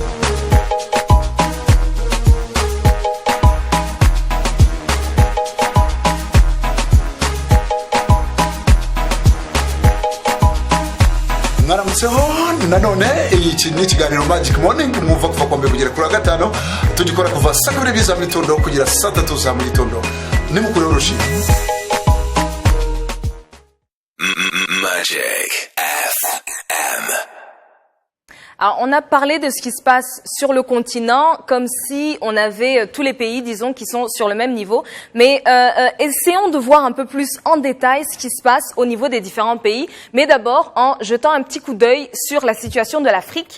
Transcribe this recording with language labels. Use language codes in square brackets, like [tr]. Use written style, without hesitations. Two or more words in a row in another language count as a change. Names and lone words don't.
[rw] mwaramutseho nanone iki ni ikiganiro Magic Morning mwumva kuva kwa mbere kugera kuri gatano tugikora kuva saa 2 za mitondo kugera saa 3 za mu gitondo ni mukuru w'urushi Magic FM. [fr] Alors, on a parlé de ce qui se passe sur le continent comme si on avait tous les pays, disons, qui sont sur le même niveau. Mais essayons de voir un peu plus en détail ce qui se passe au niveau des différents pays. Mais d'abord, en jetant un petit coup d'œil sur la situation de l'Afrique.